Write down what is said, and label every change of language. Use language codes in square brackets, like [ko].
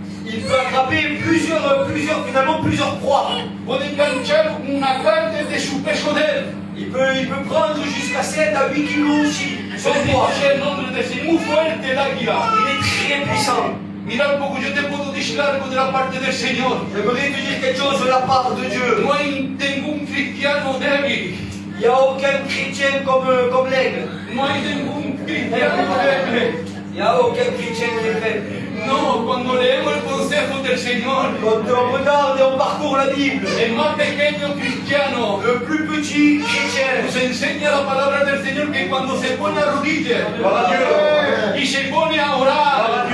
[fr] Il peut attraper finalement plusieurs proies. [es] puede enganchar una carne de su peso de él. [fr] Il peut prendre jusqu'à 7 à 8 kg aussi, son [es] Bendito [fr] poids. [es] sea el nombre del Señor. Muy fuerte el águila. [fr] Il est très puissant. [es] Mira un poco, yo te puedo decir algo de la parte del Señor. [fr] J'aimerais te dire quelque chose de la part de Dieu. [es] No hay ningún cristiano débil. [fr] Il n'y a aucun chrétien comme l'aigle. [es] No hay ningún cristiano débil. [fr] Il n'y a aucun chrétien qui est faible. [es] No, cuando leemos el consejo del Señor, [fr] Quand on regarde et on parcourt la Bible, [es] el más pequeño cristiano [fr] le plus petit chrétien [es] nos enseña la palabra del Señor que cuando se pone a rodillas y se pone a orar,